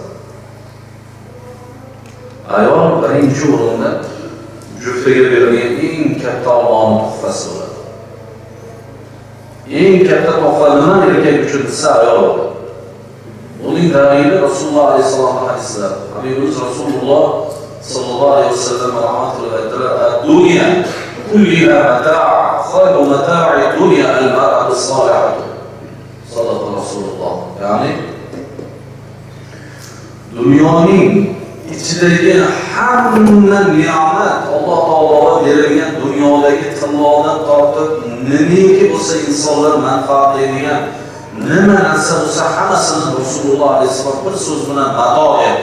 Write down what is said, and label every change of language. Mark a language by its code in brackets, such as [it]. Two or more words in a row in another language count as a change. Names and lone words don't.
[uz] Ayol birinchi o'rinda juftiga berilgan eng katta Allohning tuhfasi bo'ladi. Eng katta tuhfa nima erkak uchun desa ayol bo'ladi. Buning dalili Rasululloh alayhisalom hadislari. Habibimiz Rasululloh [ar] صلى الله عليه وسلم [uz] rahmatullohi aytdilar: [ar] "الدنيا كلها متاع خير متاع الدنيا المرأة الصالحة." صدق رسول الله. [uz] Ya'ni dunyoning ichidagi hamma ne'mat Alloh taologa berilgan dunyodagi tillodan tortib nimaki bo'lsa insonlar manfaatlaydigan nima narsa bo'lsa hammasini Rasululloh alayhisalom bir so'z bilan mato deydi.